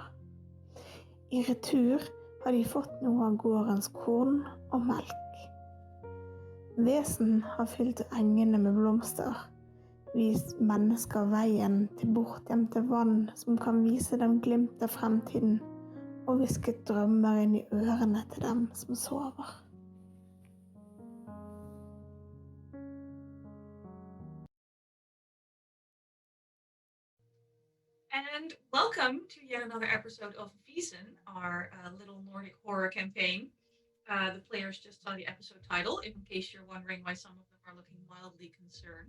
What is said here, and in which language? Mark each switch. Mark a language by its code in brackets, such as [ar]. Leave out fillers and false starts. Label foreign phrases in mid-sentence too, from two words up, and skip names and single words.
[no] I retur har de fått noe av gårdens korn og melk. Vesen har fylt engene med blomster, vist mennesker veien til bortgjemte vann som kan vise dem glimt av fremtiden, og hvisket drømmer inn i ørene til dem som sover. [en] And welcome to yet another episode of Vaesen, our little Nordic horror campaign. The players just saw the episode title, in case you're wondering why some of them are looking mildly concerned.